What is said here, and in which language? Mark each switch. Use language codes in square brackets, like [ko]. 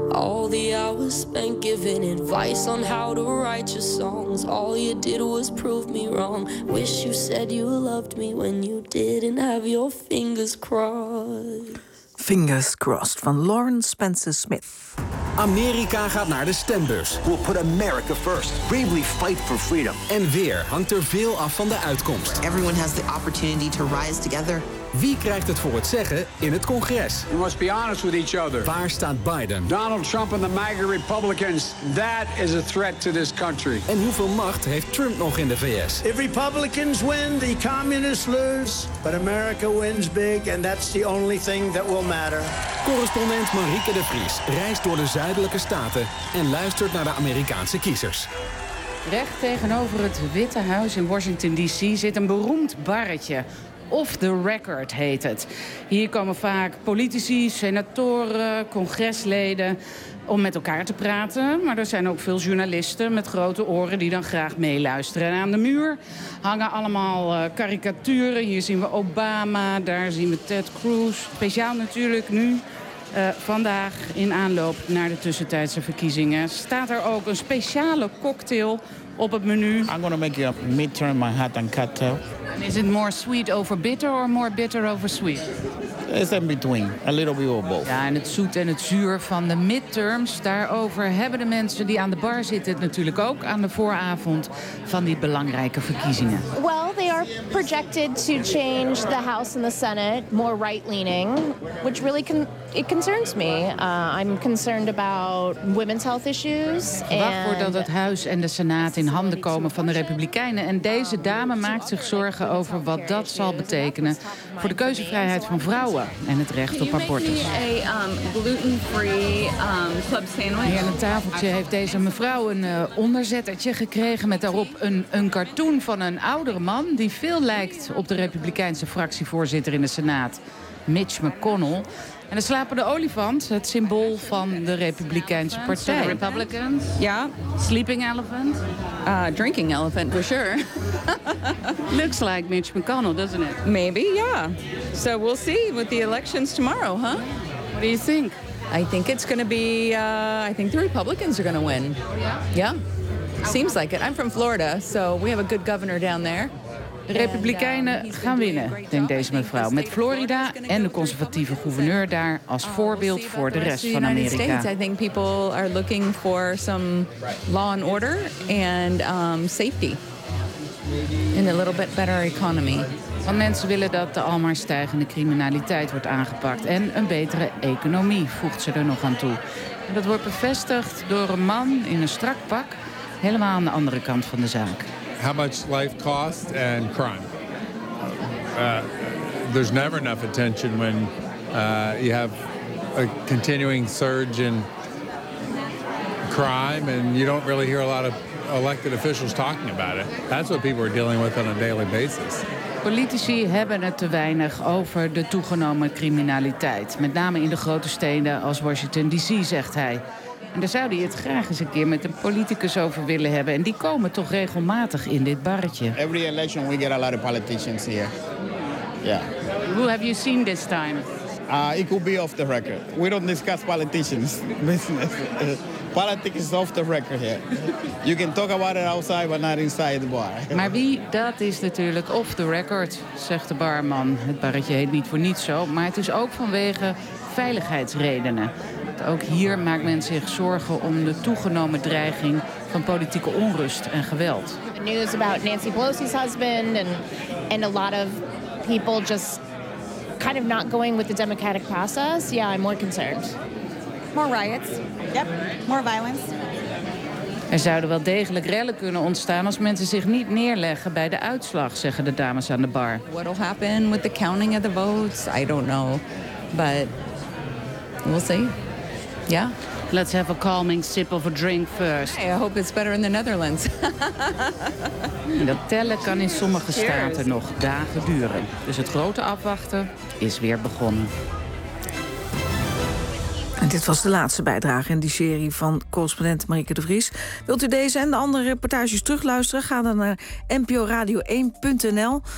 [en] All the hours spent giving advice on how to write your songs. All you did was prove me wrong. Wish you said you loved me when you didn't have your fingers crossed. [nl] Fingers crossed van Lauren Spencer Smith. Amerika gaat naar de stembus. [en] We'll put America first. Bravely fight for freedom. [nl] En weer hangt er veel af van de uitkomst. [en] Everyone has the opportunity to rise together. [nl] Wie krijgt het voor het zeggen in het congres? [en] We must be honest with each other. [nl] Waar staat Biden? [en] Donald Trump and the MAGA Republicans, that is a threat to this country. [nl] En hoeveel macht heeft Trump nog in de VS? [en] If Republicans win, the communists lose. But America wins big and that's the only thing that will matter. [nl] Correspondent Marieke de Vries reist door de zuidelijke staten en luistert naar de Amerikaanse kiezers. Recht tegenover het Witte Huis in Washington DC zit een beroemd barretje. Off the Record heet het. Hier komen vaak politici, senatoren, congresleden om met elkaar te praten. Maar er zijn ook veel journalisten met grote oren die dan graag meeluisteren. En aan de muur hangen allemaal karikaturen. Hier zien we Obama, daar zien we Ted Cruz. Speciaal natuurlijk nu, vandaag in aanloop naar de tussentijdse verkiezingen, staat er ook een speciale cocktail op het menu. [en] I'm gonna make you a midterm Manhattan cocktail. And is it more sweet over bitter or more bitter over sweet? It's in between, a little bit of both. [nl] Ja, en het zoet en het zuur van de midterms, daarover hebben de mensen die aan de bar zitten het natuurlijk ook aan de vooravond van die belangrijke verkiezingen. [en] Well, they are are projected to change the House and the Senate, more right-leaning, which really concerns me. I'm concerned about women's health issues. [nl] Wacht voordat het huis en de senaat in handen komen van de Republikeinen. En deze dame maakt zich zorgen over wat dat zal betekenen voor de keuzevrijheid van vrouwen en het recht op abortus. [en] Gluten-free club sandwich. [nl] Hier aan het tafeltje heeft deze mevrouw een onderzettertje gekregen met daarop een cartoon van een oudere man die veel lijkt op de Republikeinse fractievoorzitter in de Senaat, Mitch McConnell. En de slapende olifant, het symbool van de Republikeinse partij. [en] The Republicans. [nl] Ja. [en] Sleeping elephant. Drinking elephant, for sure. Looks like Mitch McConnell, doesn't it? Maybe, yeah. So we'll see with the elections tomorrow, huh? What do you think? I think it's going to be, I think the Republicans are going to win. Yeah? Yeah. Seems like it. I'm from Florida, so we have a good governor down there. [nl] De Republikeinen gaan winnen, denkt deze mevrouw. Met Florida en de conservatieve gouverneur daar als voorbeeld voor de rest van Amerika. [en] I think people are looking for some law and order and safety. And a little bit better economy. [nl] Want mensen willen dat de al maar stijgende criminaliteit wordt aangepakt. En een betere economie, voegt ze er nog aan toe. En dat wordt bevestigd door een man in een strak pak, helemaal aan de andere kant van de zaak. [en] How much life cost and crime? There's never enough attention when you have a continuing surge in crime and you don't really hear a lot of elected officials talking about it. That's what people are dealing with on a daily basis. [nl] Politici hebben het te weinig over de toegenomen criminaliteit. Met name in de grote steden als Washington DC, zegt hij. En daar zou hij het graag eens een keer met een politicus over willen hebben. En die komen toch regelmatig in dit barretje. [en] Every election we get a lot of politicians here. Yeah. Who have you seen this time? It could be off the record. We don't discuss politicians business. Politics is off the record here. You can talk about it outside, but not inside the bar. [nl] Maar wie, dat is natuurlijk off the record, zegt de barman. Het barretje heet niet voor niets zo, maar het is ook vanwege veiligheidsredenen. Ook hier maakt men zich zorgen om de toegenomen dreiging van politieke onrust en geweld. [en] The news about Nancy Pelosi's husband and a lot of people just kind of not going with the democratic process. Yeah, I'm more concerned. More riots. Yep. More violence. [nl] Er zouden wel degelijk rellen kunnen ontstaan als mensen zich niet neerleggen bij de uitslag, zeggen de dames aan de bar. [en] What'll happen with the counting of the votes? I don't know, but we'll see. Yeah. Let's have a calming sip of a drink first. Hey, I hope it's better in the Netherlands. [nl] Dat tellen kan in sommige staten nog dagen duren. Dus het grote afwachten is weer begonnen. En dit was de laatste bijdrage in die serie van correspondent Marieke de Vries. Wilt u deze en de andere reportages terugluisteren? Ga dan naar nporadio1.nl.